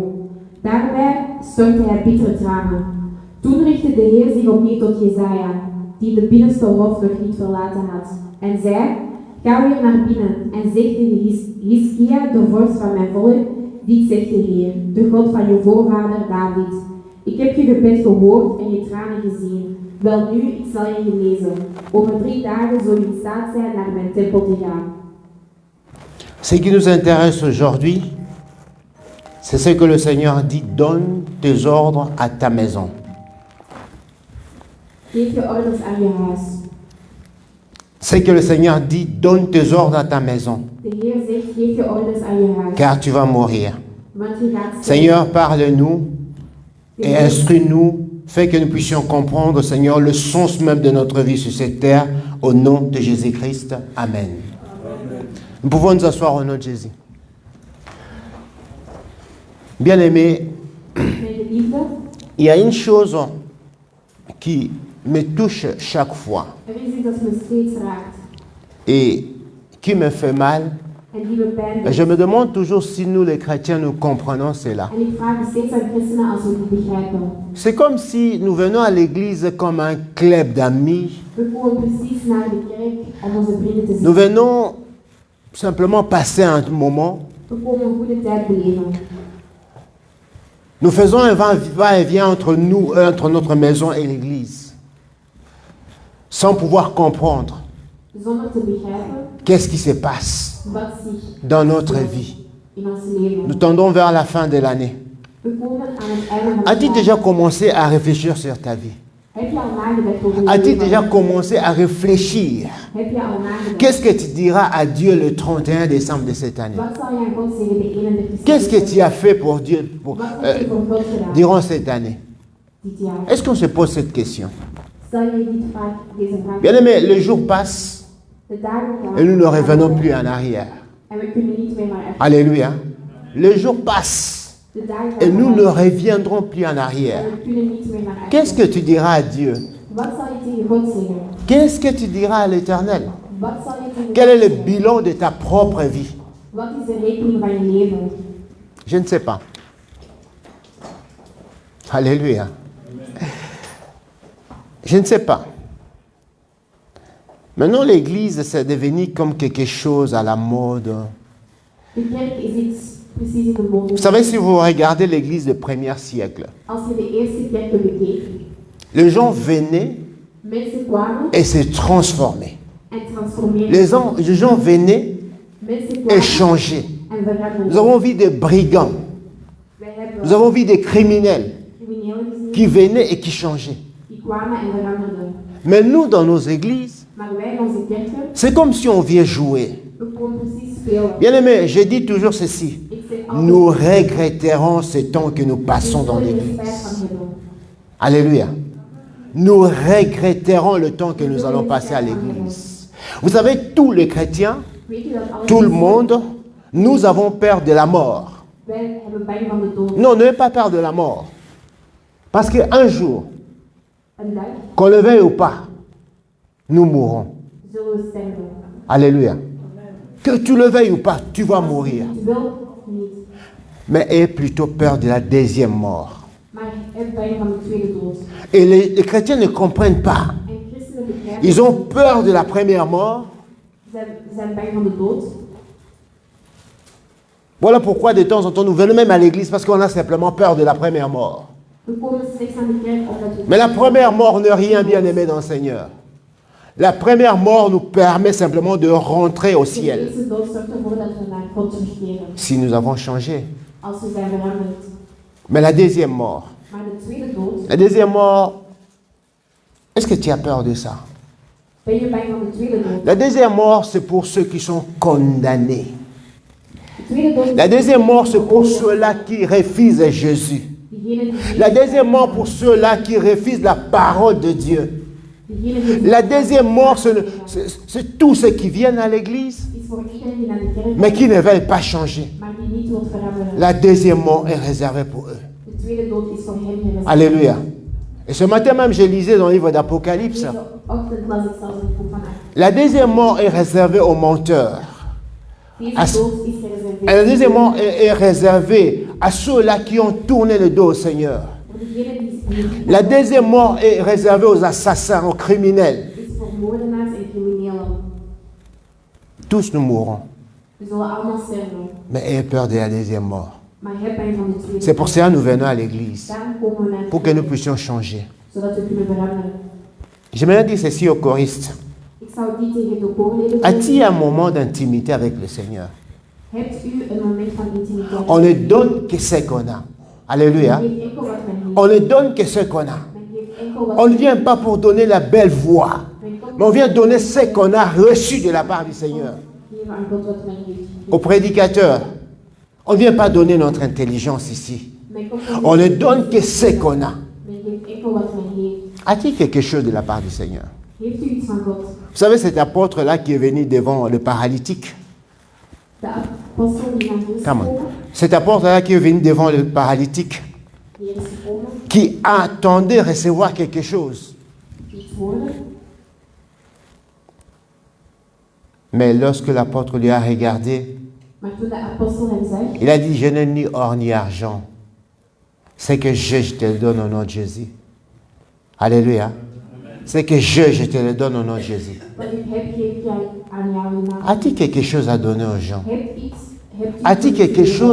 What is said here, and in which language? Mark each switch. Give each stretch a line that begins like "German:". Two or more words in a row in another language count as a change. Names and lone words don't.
Dutch: Daarbij stortte hij bittere tranen. Toen richtte de Heer zich opnieuw tot Jesaja, die de binnenste hof nog niet verlaten had, en zei: Ga weer naar binnen en zeg tegen Hizkia, de vorst van mijn volk: Dit zegt de Heer, de God van je voorvader David. Ik heb je gebed gehoord en je tranen gezien. Wel nu, ik zal je genezen. Over 3 dagen zul je in staat zijn naar mijn tempel te gaan.
French: Ce qui nous intéresse aujourd'hui, c'est ce que le Seigneur dit, donne tes ordres à ta maison.
Dutch: Geef je orders aan je huis.
French: C'est que le Seigneur dit, donne tes ordres à ta maison,
Dutch: De Heer zegt, geef je orders aan je huis.
French: car tu vas mourir.
Dutch: Want je gaat sterven.
French: Seigneur, parle-nous et instruis-nous, fais que nous puissions comprendre, Seigneur, le sens même de notre vie sur cette terre, au nom de Jésus-Christ. Amen. Nous pouvons nous asseoir au nom de Jésus. Bien-aimés,
Dutch: Mijn geliefde,
French: il y a une chose qui me touche chaque fois
Dutch: er is iets dat me steeds raakt
French: et qui me fait mal.
Dutch: en die me pijn doet.
French: Je me demande toujours si nous, les chrétiens, nous comprenons cela.
Dutch: En ik vraag me steeds aan christenen als we die begrijpen.
French: C'est comme si nous venons à l'église comme un club d'amis.
Dutch: We komen precies naar de kerk om onze vrienden te
French: Nous
Dutch: zien.
French: venons simplement passer un moment.
Dutch: We komen een goede tijd beleven.
French: Nous faisons un va-et-vient entre nous, entre notre maison et l'église, sans pouvoir comprendre
Dutch: Zonder te begrijpen
French: qu'est-ce qui se passe
Dutch: wat zich
French: dans notre vie.
Dutch: in ons leven.
French: Nous tendons vers la fin de l'année.
Dutch: We komen aan het einde van
French: As-tu
Dutch: het
French: déjà
Dutch: jaar.
French: commencé à réfléchir sur ta vie?
Dutch: Heb je al nagedacht over je
French: As-tu
Dutch: leven?
French: déjà commencé à réfléchir?
Dutch: Heb je al nagedacht?
French: Qu'est-ce que tu diras à Dieu le 31 décembre de cette année?
Dutch: Wat zal je aan God zeggen de 31
French: Qu'est-ce que tu as fait pour Dieu
Dutch: Wat heb je voor God gedaan
French: durant cette année?
Dutch: dit jaar?
French: Est-ce qu'on se pose cette question?
Dutch: Stel je deze vraag.
French: Bien aimé, le jour passe
Dutch: De dagen gaan
French: et nous ne revenons plus en arrière.
Dutch: en we kunnen niet meer naar achter.
French: Alléluia. Le jour passe
Dutch: De dagen
French: et nous ne
Dutch: gaan
French: reviendrons plus en
Dutch: en
French: arrière.
Dutch: we kunnen niet meer naar achter.
French: Qu'est-ce que tu diras à Dieu?
Dutch: Wat zal je tegen God zeggen?
French: Qu'est-ce que tu diras à l'Éternel?
Dutch: Wat zal je tegen
French: Quel est
Dutch: God
French: le
Dutch: zeggen?
French: bilan de ta propre vie?
Dutch: Wat is de rekening van je leven?
French: Je ne sais pas. Alléluia. Je ne sais pas. Maintenant, l'Église, c'est devenu comme quelque chose à la mode.
Dutch: De kerk is iets precies in de mode.
French: Vous savez, si vous regardez l'Église du premier siècle,
Dutch: Als je de eerste kerken bekeek,
French: les gens venaient
Dutch: mensen kwamen
French: et se transformaient.
Dutch: en transformeerden.
French: Les gens venaient
Dutch: Mensen
French: et
Dutch: kwamen
French: changeaient.
Dutch: en veranderden.
French: Nous avons vu des brigands,
Dutch: Wij hebben
French: nous avons vu des criminels
Dutch: criminelen gezien
French: qui venaient et qui changeaient.
Dutch: die kwamen en veranderden.
French: Mais nous, dans nos églises,
Dutch: Maar wij in onze kerken,
French: c'est comme si on vient jouer.
Dutch: we komen precies spelen.
French: Bien aimé, je dis toujours ceci.
Dutch: Ik zeg altijd,
French: Nous regretterons ce temps que nous passons dans
Dutch: we zullen er
French: l'église.
Dutch: spijt van hebben.
French: Alléluia. Nous regretterons le temps que nous allons passer à l'église. Vous savez, tous les chrétiens,
Dutch: Weet je dat alle
French: tout le
Dutch: mensen-
French: monde, nous avons peur de la mort.
Dutch: Wij hebben bang van de dood.
French: Non, n'ayez pas peur de la mort. Parce qu'un jour,
Dutch: Een dag
French: qu'on le veuille ou pas, nous mourrons.
Dutch: zullen we sterven.
French: Alléluia. Que tu le veuilles ou pas, tu vas mourir.
Dutch: Je wil niet,
French: Mais aie plutôt peur de la deuxième mort.
Dutch: maar heb bang van de tweede dood.
French: Et les chrétiens ne comprennent pas.
Dutch: En christenen begrijpen,
French: Ils ont peur de la première mort.
Dutch: zijn bang van de dood.
French: Voilà pourquoi de temps en temps nous venons même à l'église parce qu'on a simplement peur de la première mort.
Dutch: We komen slechts aan de kerk omdat we...
French: Mais la première mort n'est rien bien aimé dans le Seigneur. La première mort nous permet simplement de rentrer au
Dutch: De
French: ciel
Dutch: eerste dood zorgt ervoor dat we naar God terugkeren.
French: si nous avons changé.
Dutch: Als we zijn veranderd.
French: Mais la deuxième mort,
Dutch: Maar de tweede dood,
French: la deuxième mort, est-ce que tu as peur de ça?
Dutch: Ben je bang van de tweede dood?
French: La deuxième mort, c'est pour ceux qui sont condamnés.
Dutch: De tweede dood is
French: La deuxième mort, c'est pour ceux-là qui refusent Jésus.
Dutch: diegenen die
French: La deuxième mort, pour ceux-là qui refusent la parole de Dieu.
Dutch: diegenen die
French: La deuxième mort, c'est tous ceux qui viennent à l'église,
Dutch: is voor iedereen die naar de kerk
French: mais
Dutch: komt,
French: qui ne veulent pas changer.
Dutch: maar die niet wilt veranderen.
French: La deuxième mort est réservée pour eux.
Dutch: De tweede dood is voor hen gereserveerd.
French: Alléluia. Et ce matin même, je lisais dans le livre d'Apocalypse.
Dutch: Deze ochtend las ik zelfs het boek van Acts.
French: La deuxième mort est réservée aux menteurs.
Dutch: Deze
French: As-
Dutch: dood is gereserveerd
French: Et la deuxième mort est réservée à ceux-là qui ont tourné le dos au Seigneur.
Dutch: voor degenen die
French: La deuxième mort est réservée aux assassins, aux criminels.
Dutch: is voor moordenaars en criminelen.
French: Tous nous mourrons.
Dutch: We zullen allemaal sterven.
French: Mais ayez peur de la deuxième mort.
Dutch: Maar heb pijn van de tweede
French: C'est pour
Dutch: dood.
French: cela que nous venons à l'église.
Dutch: Daarom komen we naar de
French: Pour que nous
Dutch: kerk,
French: puissions changer.
Dutch: zodat we kunnen veranderen.
French: J'aimerais dire ceci aux choristes.
Dutch: Ik zou die tegen de koorleden
French: A-t-il un moment d'intimité avec le Seigneur?
Dutch: Hebt u een moment van intimiteit?
French: On ne donne que ce qu'on a. Alléluia.
Dutch: Men geeft enkel wat men heeft.
French: On ne donne que ce qu'on a.
Dutch: Men geeft enkel wat
French: On ne
Dutch: men
French: vient pas pour donner la belle voix,
Dutch: Men komt
French: mais on vient donner ce qu'on a reçu de la part du Seigneur.
Dutch: geven aan God wat men heeft.
French: Aux prédicateurs, on ne vient pas donner notre intelligence ici.
Dutch: Men komt
French: On ne donne que ce qu'on a.
Dutch: Men geeft enkel wat men heeft.
French: A-t-il quelque chose de la part du Seigneur?
Dutch: Heeft u iets van God?
French: Vous savez, cet apôtre-là qui est venu devant le paralytique.
Dutch: De apostel die naar Jezus
English: Come on.
Dutch: komen,
French: Cet apôtre-là qui est venu devant le paralytique,
Dutch: die er is gekomen,
French: qui attendait recevoir quelque chose.
Dutch: iets hoorde.
French: Mais lorsque l'apôtre lui a regardé,
Dutch: Maar toen de apostel hem zei,
French: il a dit, je n'ai ni or ni argent. Ce que je te le donne au nom de Jésus. Alléluia. Ce que je te le donne au nom de Jésus.
Dutch: wat ik heb, geef ik aan jou in naam.
French: A-t-il quelque chose à donner aux gens?
Dutch: Hebt u
French: A-t-il
Dutch: iets
French: quelque
Dutch: te geven?